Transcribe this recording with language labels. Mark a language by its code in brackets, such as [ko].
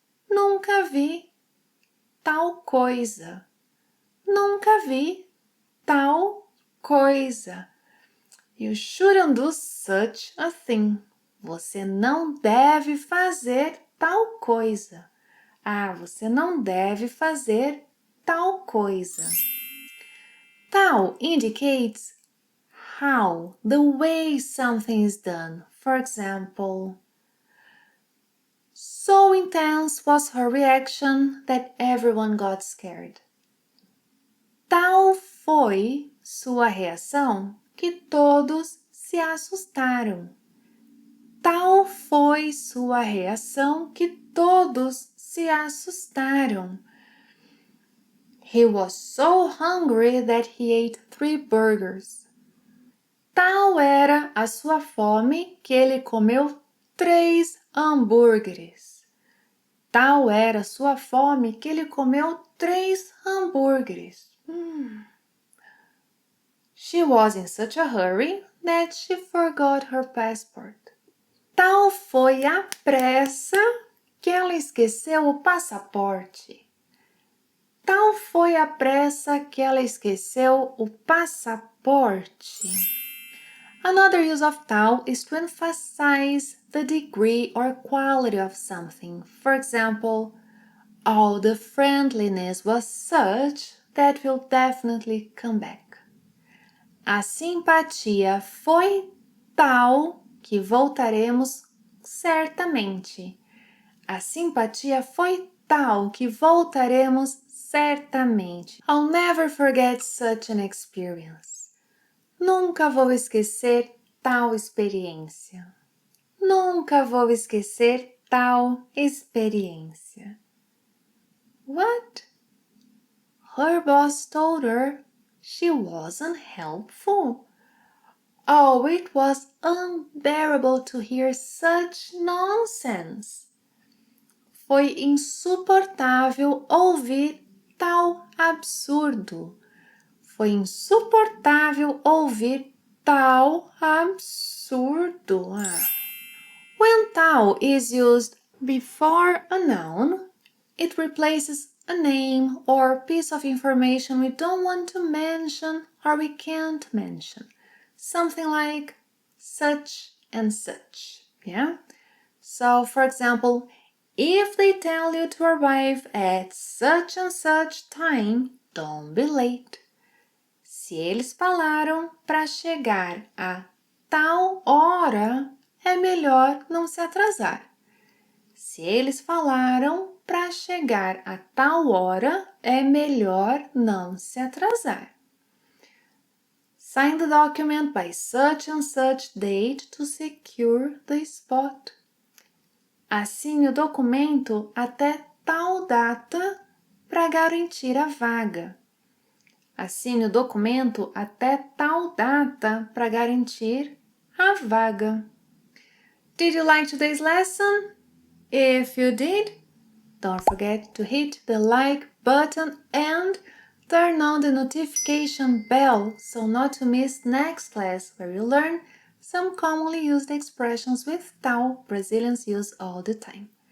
[pt] Nunca vi tal coisa. Nunca vi tal coisa. [en] You shouldn't do such a thing. [pt] Você não deve fazer tal coisa. Você não deve fazer tal coisa. [en] Tal indicates how, the way something is done. For example, so intense was her reaction that everyone got scared. [pt] Tal foi sua reação que todos se assustaram. Tal foi sua reação que todos se assustaram. [en] He was so hungry that he ate 3 burgers. [pt] Tal era a sua fome que ele comeu 3 hambúrgueres. Tal era a sua fome que ele comeu 3 hambúrgueres. [en] She was in such a hurry that she forgot her passport. [pt] Tal foi a pressa que ela esqueceu o passaporte. Tal foi a pressa que ela esqueceu o passaporte. [en] Another use of tal is to emphasize the degree or quality of something. For example, the friendliness was such that we'll definitely come back. [pt] A simpatia foi tal que voltaremos certamente. A simpatia foi tal que voltaremos certamente. [en] I'll never forget such an experience. [pt] Nunca vou esquecer tal experiência. Nunca vou esquecer tal experiência. [en] What? Her boss told her she wasn't helpful. It was unbearable to hear such nonsense. [pt] Foi insuportável ouvir tal absurdo. Foi insuportável ouvir tal absurdo. [en] When tal is used before a noun, it replaces a name or piece of information we don't want to mention or we can't mention. Something like such and such, yeah? So, for example, if they tell you to arrive at such and such time, don't be late. [pt] Se eles falaram para chegar a tal hora, é melhor não se atrasar. Se eles falaram para chegar a tal hora, é melhor não se atrasar. [en] Sign the document by such and such date to secure the spot. [pt] Assine o documento até tal data para garantir a vaga. Assine o documento até tal data para garantir a vaga. [en] Did you like today's lesson? If you did, don't forget to hit the like button and turn on the notification bell so not to miss next class where you learn some commonly used expressions with tal Brazilians use all the time.